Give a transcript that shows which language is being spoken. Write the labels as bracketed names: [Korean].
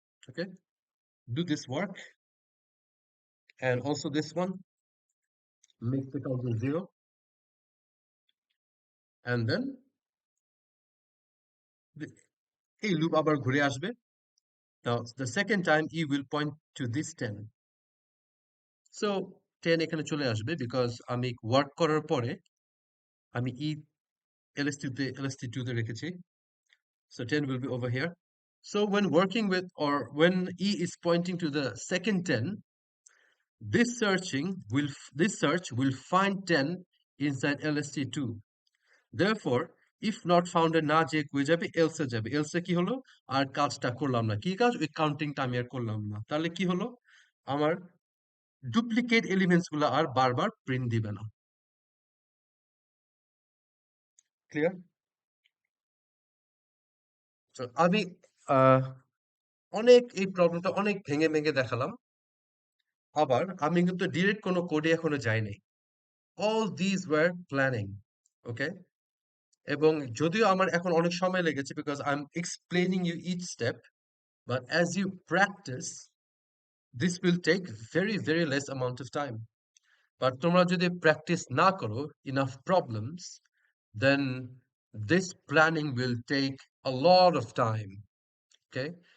[English] Okay, do this work, and also this one. Make the count 0, and then [Bangla] এই loop আবার ঘুরে আসবে। [English] Now the second time e will point to this 10. [Bangla] So 10 এখানে চলে আসবে [English] because [Bangla] আমি work করার পরে আমি e lst2 তে রেখেছি। [English] So 10 will be over here. So when working with, or when e is pointing to the second 10, this search will find 10 inside lst2. Therefore, if not found [Bangla] এ না যে কই যাবে, else এ যাবে। else এ কি হলো? আর কাজটা করলাম না। কি কাজ? ওই কাউন্টিংটা আমি আর করলাম না। তাহলে কি হলো? আমার ডুপ্লিকেট এলিমেন্টস গুলো আর বারবার প্রিন্ট দিবে না। ক্লিয়ার? আমি অনেক এই প্রবলেমটা অনেক ভেঙে ভেঙে দেখালাম। আবার আমি কিন্তু ডিরেক্ট কোনো কোডে এখনো যাই নাই। [English] all these were planning, okay? [Bangla] এবং যদিও আমার এখন অনেক সময় লেগেছে [English] because I'm explaining you each step, but as you practice, this will take very, very less amount of time. But [Bangla] তোমরা যদি [English] practice [Bangla] না করো [English] enough problems, then this planning will take a lot of time, okay?